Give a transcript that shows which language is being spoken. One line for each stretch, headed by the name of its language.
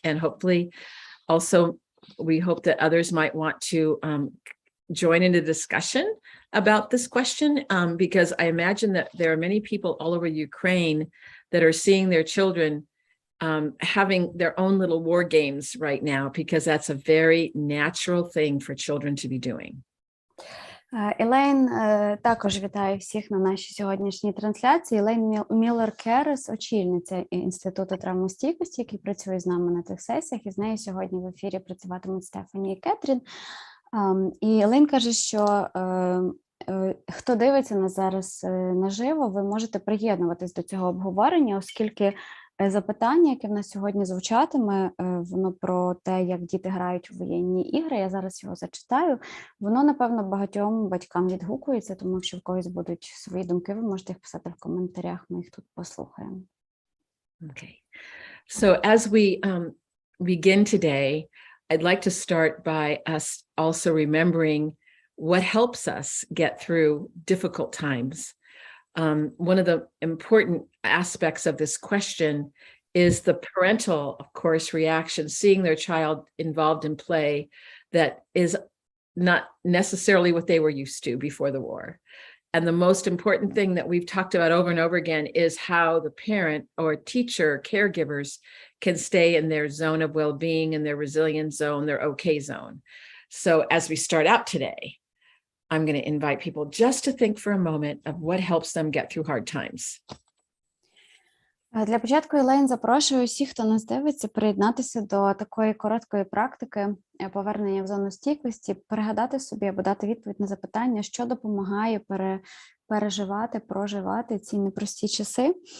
English: And hopefully also, we hope that others might want to join in the discussion about this question, because I imagine that there are many people all over Ukraine that are seeing their children having their own little war games right now, because that's a very natural thing for children to be doing.
Ukrainian: Елейн також вітає всіх на нашій сьогоднішній трансляції. Елейн Міллер-Керес, очільниця Інституту травмостійкості, який працює з нами на цих сесіях, і з нею сьогодні в ефірі працюватимуть Стефані і Кетрін. І Елейн каже, що хто дивиться нас зараз наживо, ви можете приєднуватись до цього обговорення, оскільки запитання, яке в нас сьогодні звучатиме, воно про те, як діти грають у воєнні ігри, я зараз його зачитаю, воно, напевно, багатьом батькам відгукується, тому якщо в когось будуть свої думки, ви можете їх писати в коментарях, ми їх тут послухаємо.
English: Okay. So as we begin today, I'd like to start by us also remembering what helps us get through difficult times. One of the important aspects of this question is the parental, of course, reaction, seeing their child involved in play that is not necessarily what they were used to before the war. And the most important thing that we've talked about over and over again is how the parent or teacher, caregivers can stay in their zone of well-being, in their resilient zone, their okay zone. So as we start out today, I'm going to invite people just to think for a moment of what helps them get through hard times.
Ukrainian: Для початку, Елейн, запрошую всіх, хто нас дивиться, приєднатися до такої короткої практики повернення в зону стійкості, перегадати собі або дати відповідь на запитання, що допомагає переживати, проживати ці непрості часи.